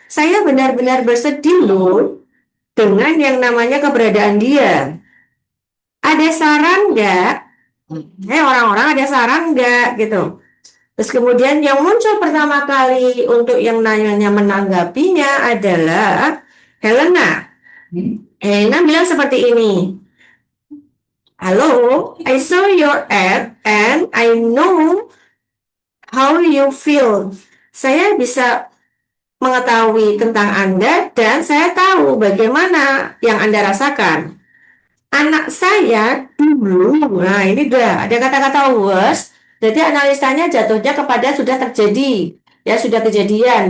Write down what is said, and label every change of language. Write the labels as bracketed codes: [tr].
[id] Saya benar-benar bersedih loh dengan yang namanya keberadaan dia. Ada saran nggak? Orang-orang ada saran nggak gitu? Terus kemudian yang muncul pertama kali untuk yang nanya menanggapinya adalah Helena. Helena bilang seperti ini. [en] Halo, I saw your ad and I know how you feel. [id] Saya bisa mengetahui tentang Anda dan saya tahu bagaimana yang Anda rasakan. Anak saya dulu, nah ini udah ada kata-kata was, jadi analisanya jatuhnya kepada sudah terjadi, ya sudah kejadian.